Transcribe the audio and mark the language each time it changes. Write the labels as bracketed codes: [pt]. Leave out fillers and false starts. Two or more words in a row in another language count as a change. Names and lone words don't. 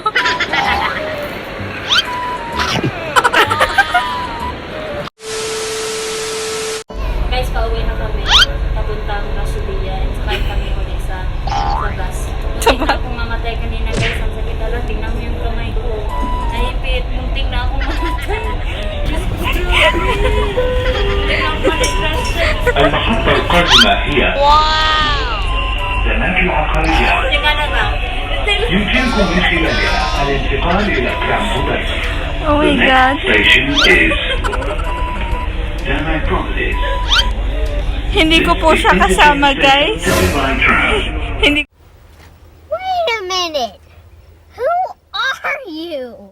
[tl] Guys, pauwi na kami. Papuntang Rasulia. And sakay kami ulit sa bus. Muntik na akong mamatay kanina, guys. Ang sakit ala. Tingnan mo yung kamay ko. Naipit. Muntik na akong mamatay. [ar] المحطة القادمة هي زناك العقارية. [tl] Tingnan na ba? [ar] يمكنكم من خلالها الانتقال إلى كامبوداي. [en] Oh my The God. next station is Danai Properties. [tl] Hindi ko po siya kasama, guys. Hindi. [en] Wait a minute! Who are you?